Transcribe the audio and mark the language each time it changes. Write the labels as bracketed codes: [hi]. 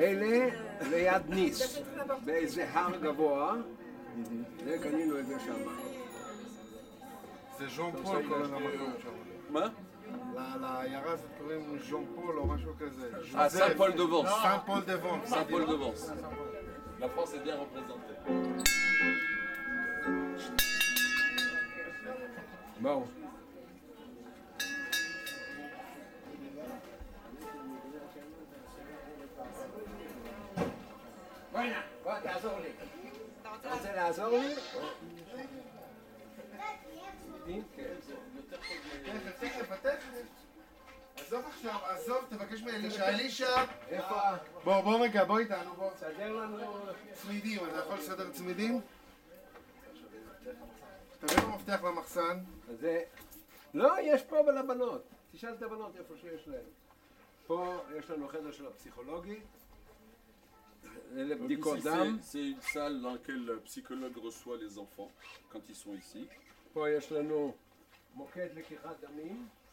[he] אלה ליד ניס, באיזה הר גבוה, זה קנינו את זה שם. זה ז'אן פול קוראים למקום שם. מה? לעיירה הזאת קוראים ז'אן פול או משהו כזה. [fr] Ah, Saint-Paul-de-Vence. Saint-Paul-de-Vence. Saint-Paul-de-Vence. La France est bien représentée. [he] בואו. בוא, תעזור לי. אתה רוצה לעזור לי? תכף. עזוב עכשיו, עזוב, תבקש מאלישע. אלישע! איפה? בוא רגע, בוא איתנו, בוא. תסדר לנו... צמידים, אתה יכול לסדר צמידים? תביא לו מפתח למחסן. זה... לא, יש פה לבנות. תשאל את הבנות איפה שיש להם. פה יש לנו חדר של הפסיכולוגי. אלה [fr] Donc [he] בדיקות [fr] ici, [he] דם. [fr] c'est une salle dans laquelle le psychologue reçoit les enfants quand ils sont ici. [he] פה יש לנו מוקד לקיחת דמים.